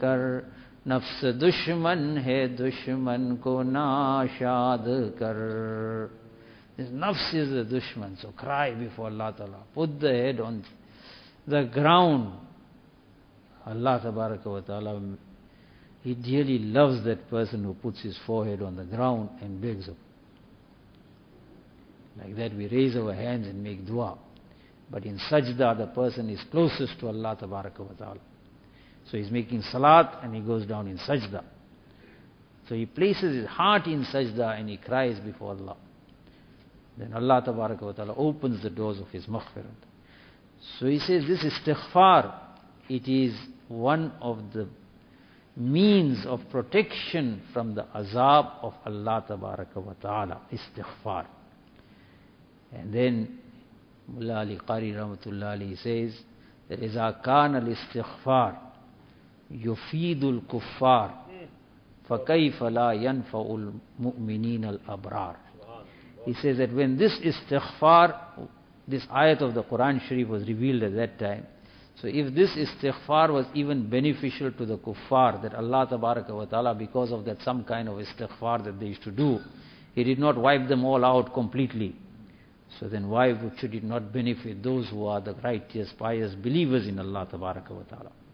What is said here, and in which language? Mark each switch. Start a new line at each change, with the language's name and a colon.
Urdu: कर नफ्स दुश्मन है दुश्मन को नाशाद कर.
English: This nafs is a dushman, so cry before Allah Ta'ala. Put the head on the ground. Allah Tabaraka wa Ta'ala, He dearly loves that person who puts his forehead on the ground and begs him. Like that we raise our hands and make dua. But in sajda, the person is closest to Allah Tabaraka wa Ta'ala. So he's making salat and he goes down in sajda. So he places his heart in sajda and he cries before Allah. Then Allah Tabaraka wa Ta'ala opens the doors of his maghfirat. So he says this istighfar, it is one of the means of protection from the azab of Allah Tabaraka wa Ta'ala, istighfar. And then Mullah Ali Qari Rahmatullah Ali says that
Arabic: إِذَا كَانَ الْإِسْتِغْفَارِ يُفِيدُ الْكُفَّارِ فَكَيْفَ لَا يَنْفَعُ الْمُؤْمِنِينَ الْأَبْرَارِ.
English: He says that when this istighfar, this ayat of the Quran Sharif was revealed at that time, so if this istighfar was even beneficial to the kuffar, that Allah Tabaraka wa Ta'ala, because of that some kind of istighfar that they used to do, He did not wipe them all out completely, so then why should it not benefit those who are the righteous, pious believers in Allah Tabaraka wa Ta'ala?